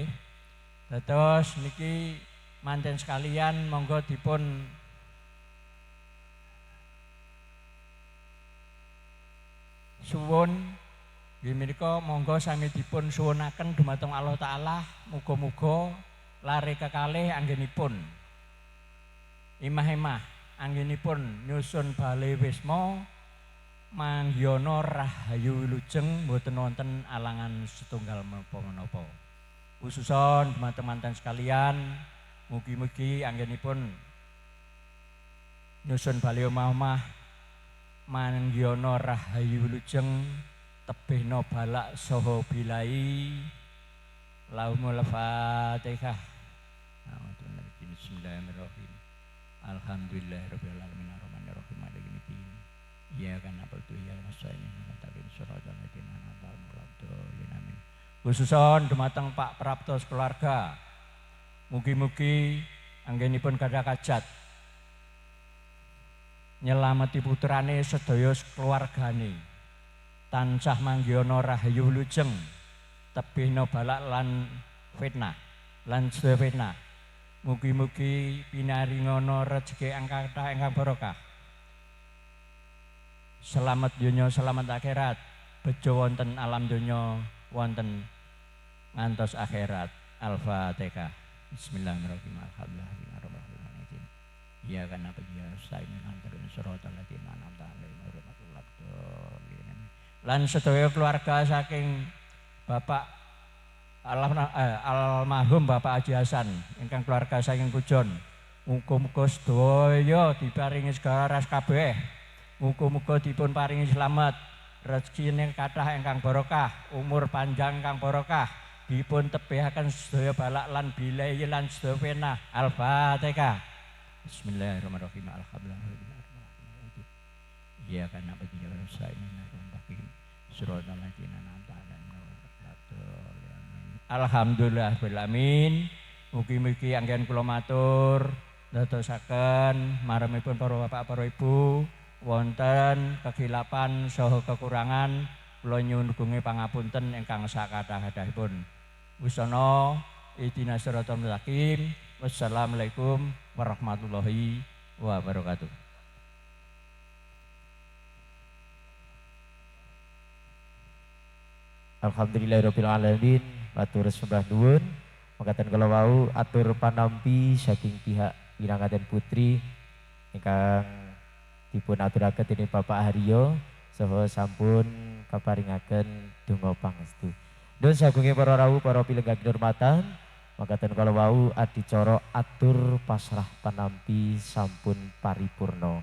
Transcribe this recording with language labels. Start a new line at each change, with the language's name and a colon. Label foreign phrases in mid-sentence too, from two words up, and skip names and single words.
Javanese: Dados niki manten sekalian monggo dipun suwun nggih menika monggo sami dipun suwunaken dumateng Allah taala muga-muga lare kekalih anggenipun imah-imah anggenipun nyusun bale wisma manggiyana rahayu wilujeng mboten wonten alangan setunggal menapa-menapa. Khususon dumateng manten sekalian mugi-mugi anggenipun nyusun bale omah-omah manggiyana rahayu wilujeng tebihna balak saha bilai
Arabic: لهم الفاتحة. بسم الله الرحمن الرحيم. الحمد لله رب العالمين الرحمن الرحيم مالك يوم الدين. إياك نعبد وإياك نستعين اهدنا الصراط الذين أنعمت عليهم آمين.
Javanese: Khususon dumateng Pak Prapto keluarga. Mugi-mugi anggenipun gadah kajat nyelameti putrane sedaya keluargane. Tansah manggiyana rahayu wilujeng tebihna balak lan fitnah lan sedaya fitnah. Mugi-mugi pinaringana rejeki ingkang kathah ingkang barokah. Selamat donya selamat akhirat. Bejo wonten alam donya wonten ngantos akhirat. Al-Fatihah.
Arabic: بسم الله الرحمن الرحيم. الحمد لله رب إياك نعبد وإياك نستعين صراط الذين أنعمت عليهم غير المغضوب عليهم.
Javanese: Lan sedaya keluarga saking Bapak almarhum Bapak Haji Hasan ingkang keluarga saking Kujon. Muga-muga sedaya diparingi segaras kabeh. Muga-muga dipun paringi slamet, rezekine kathah ingkang barokah, umur panjang ingkang barokah, dipun tebihaken sedaya balak lan bilai lan sedaya fitnah. Al-Fatihah.
Arabic: Bismillahirrahmanirrahim. Alhamdulillah. إياك نعبد وإياك نستعين. صراط الذين أنعمت عليهم. الحمد لله العالمين.
Javanese: Mugi-mugi anggen kula matur dadosaken maremipun para bapak para ibu wonten kegilapan saha kekurangan kula nyuwun gunge pangapunten ingkang sakathah-kathahipun.
Arabic: Wisana اهدنا الصراط المستقيم. والسلام عليكم ورحمة الله وبركاته. الحمد لله رب العالمين.
Javanese: Matur sembah nuwun. Mekaten kala wau atur panampi saking pihak Wilangaden Putri ingkang dipun aturaken dening Bapak Haryo saha sampun kaparingaken donga pangestu. Nuwun sagunge para rawuh para pilenggang kinurmatan. Mekaten kala wau adicara atur pasrah panampi sampun paripurna.